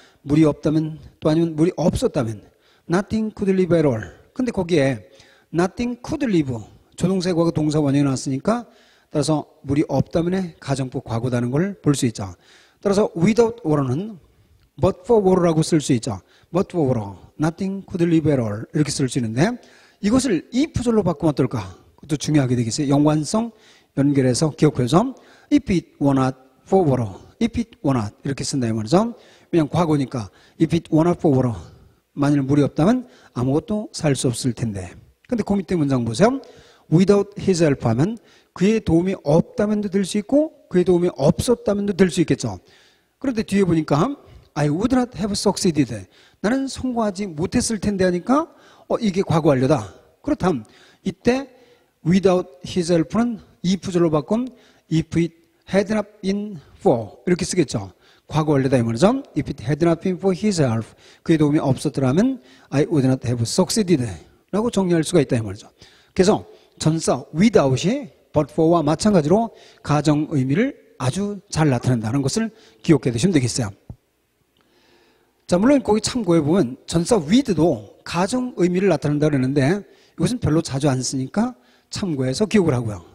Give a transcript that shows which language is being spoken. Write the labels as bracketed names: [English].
[Korean] 물이 없다면 또 아니면 물이 없었다면 [English] nothing could live at all. [Korean] 근데 거기에 nothing could live 조동사 과거 동사 원형이 나왔으니까 따라서 물이 없다면의 가정법 과거다는 걸 볼 수 있죠. 따라서 without water는 but for water라고 쓸 수 있죠. [English] but for water, nothing could live at all [Korean] 이렇게 쓸 수 있는데 이것을 if절로 바꾸면 어떨까? 그것도 중요하게 되겠어요. 연관성 연결해서 기억해서 [English] if it were not [Korean] for water, if it were not 이렇게 쓴다 이 말이죠. 그냥 과거니까 [English] if it were not for water [Korean] 만일 물이 없다면 아무것도 살 수 없을 텐데. 근데 그 밑에 문장 보세요. without his help 하면 그의 도움이 없다면도 될 수 있고 그의 도움이 없었다면도 될 수 있겠죠. [English] 그런데 뒤에 보니까 I would not have succeeded. [Korean] 나는 성공하지 못했을 텐데 하니까 이게 과거 완료다. 그렇다면 이때 without his help는 if절로 바꾼 [English] if it had not been for [Korean] 이렇게 쓰겠죠. 과거 완료다 이 말이죠. [English] If it had not been for his help [Korean] 그의 도움이 없었더라면 [English] I would not have succeeded [Korean] 라고 정리할 수가 있다 이 말이죠. 그래서 전사 without이 but for와 마찬가지로 가정 의미를 아주 잘 나타낸다는 것을 기억해 두시면 되겠어요. 자, 물론 거기 참고해 보면 전사 with도 가정 의미를 나타낸다고 그러는데 이것은 별로 자주 안 쓰니까 참고해서 기억을 하고요.